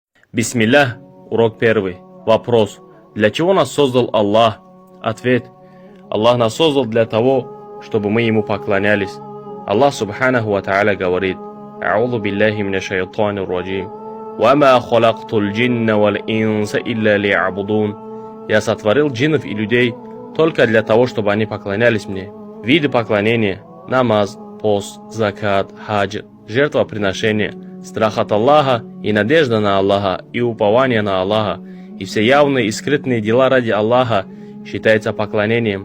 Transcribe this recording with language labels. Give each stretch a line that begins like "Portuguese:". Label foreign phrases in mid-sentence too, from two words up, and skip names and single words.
Russian: Бисмиллах. Урок первый. Вопрос. Для чего нас создал Аллах? Ответ. Аллах нас создал для того, чтобы мы Ему поклонялись. Аллах
Arabic: سبحانه وتعالى
Russian: говорит:
Arabic: «أعوذ بالله من الشيطان الرجيم. وما خلقت الجن والإنس إلا ليعبدون».
Russian: Я сотворил джиннов и людей только для того, чтобы они поклонялись мне. Виды поклонения: намаз, пост, закат, хадж, жертвоприношение, страх от Аллаха и надежда на Аллаха и упование на Аллаха, и все явные и скрытные дела ради Аллаха считается поклонением.